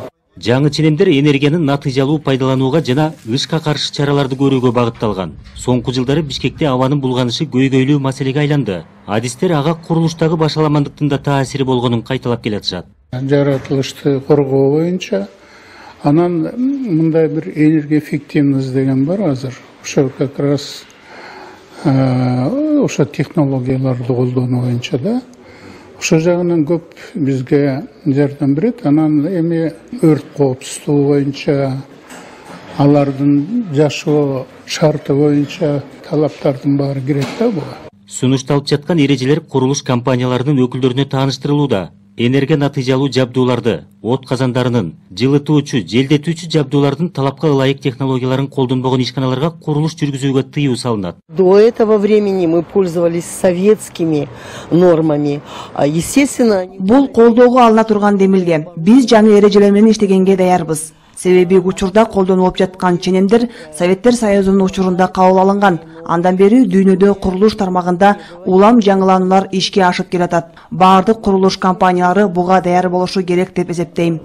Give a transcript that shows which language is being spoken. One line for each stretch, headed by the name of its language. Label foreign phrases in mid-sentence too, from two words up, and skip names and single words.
Kyrgyz: Жаңы ченемдер энергиянын натыйжалуу пайдаланууга жана ышка каршы чараларды көрүүгө багытталган. Соңку жылдары Бишкекте абанын булганышы көйгөйлүү маселеге айланды. Адистер ага курулуштагы башаламандыктын да таасири болгонун кайталап келатышат. Жаратылышты коргоо боюнча анан мындай бир энергия эффективность деген бар азыр. Ошо
Russian: как раз
Kyrgyz: ошо технологияларды колдонуу боюнча да. Ошо жагынан көп бизге жардам берет. Анан эми өрт коопсуздугу боюнча, алардын жашоо шарты боюнча талаптардын баары кирет да буга. Сунушталып жаткан эрежелер курулуш компанияларынын өкүлдөрүнө тааныштырылууда. Энергия натыйжалуу жабдууларды, от казандарынын, жылытуучу, желдетүүчү жабдуулардын талапка ылайык технологияларын колдонбогон ишканаларга курулуш жүргүзүүгө тыюу салынат.
Russian: До этого времени мы пользовались советскими нормами. Естественно,
Kyrgyz: бул колдоого алына турган демилге. Биз жаңы эрежелер менен иштегенге даярбыз. Себеби учурда колдонулуп жаткан ченемдер Советтер Союзунун учурунда кабыл алынган. Андан бери дүйнөдө курулуш тармагында улам жаңылануулар ишке ашып келатат. Бардык курулуш компаниялары буга даяр болушу керек деп эсептейм.